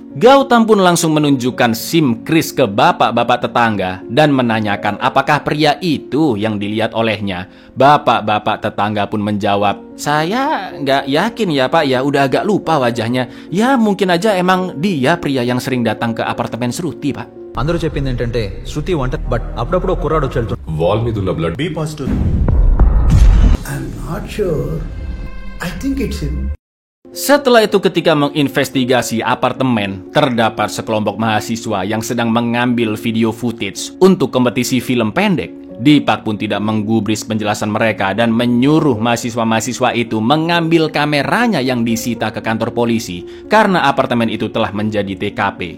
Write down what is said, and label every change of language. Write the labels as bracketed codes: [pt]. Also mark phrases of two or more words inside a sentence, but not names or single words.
[id] Gautam pun langsung menunjukkan SIM Chris ke bapak-bapak tetangga dan menanyakan apakah pria itu yang dilihat olehnya. Bapak-bapak tetangga pun menjawab, "Saya nggak yakin ya Pak, ya udah agak lupa wajahnya. Ya mungkin aja emang dia pria yang sering datang ke apartemen Shruti Pak." [te] అందరూ చెప్పింది ఏంటంటే శృతి వంట బట్ అప్పుడప్పుడు ఒక కుర్రాడు వచ్చి వెళ్తుంటాడు. వాల్ మీద ఉన్న బ్లడ్ [en] B positive. I'm not sure. I think it's him. [id] Setelah itu ketika menginvestigasi apartemen, terdapat sekelompok mahasiswa yang sedang mengambil [en] video footage [id] untuk kompetisi film pendek. Deepak pun tidak menggubris penjelasan mereka dan menyuruh mahasiswa-mahasiswa itu mengambil kameranya yang disita ke kantor polisi karena apartemen itu telah menjadi TKP.